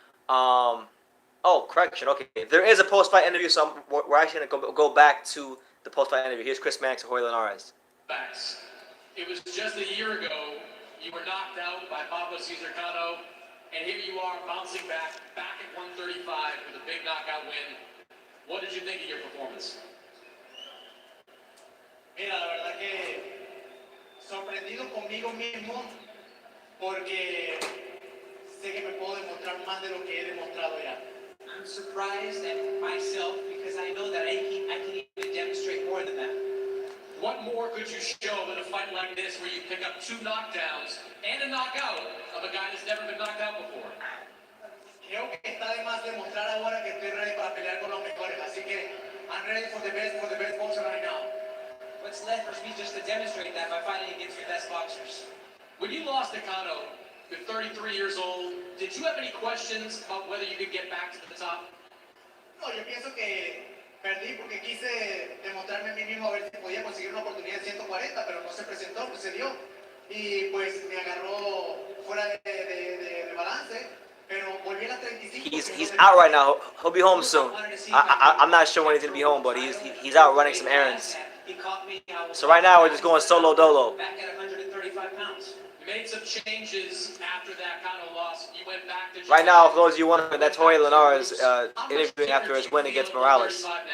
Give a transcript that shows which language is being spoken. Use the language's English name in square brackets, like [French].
[English] Oh, correction. Okay, there is a post-fight interview, so we're actually going to go back to the post-fight interview. Here's Chris Mannix and Jorge Linares. Facts. It was just a year ago you were knocked out by Pablo Cesar Cano, and here you are bouncing back at 135 with a big knockout win. What did you think of your performance? [Spanish] Mira, la verdad que sorprendido conmigo mismo porque sé que me puedo demostrar más de lo que he demostrado ya. [English] I'm surprised at myself because I know that I can even demonstrate more than that. What more could you show in a fight like this where you pick up 2 knockdowns and a knockout of a guy that's never been knocked out before? [Spanish] Creo que está de más demostrar ahora que estoy ready para pelear con los mejores, así que [English] I'm ready for the best boxer right now. What's left for me just to demonstrate that by fighting against the best boxers. When you lost to Cano, you're 33 years old, did you have any questions about whether you could get back to the top? [Spanish] No, yo pienso que perdí porque quise demostrarme a mí mismo a ver si podía conseguir una oportunidad en 140, pero no se presentó, no se dio. Y pues me agarró fuera de balance, pero volví a las 35. [English] He's out right now. He'll be home soon. I'm not sure when he's gonna be home, but he's out running some errands. So right now we're just going solo dolo. Back at 135 pounds. You made some changes after that Cano loss. You went back to Right now, for those of you wondering, that's Jorge Linares interviewing after his win against Morales.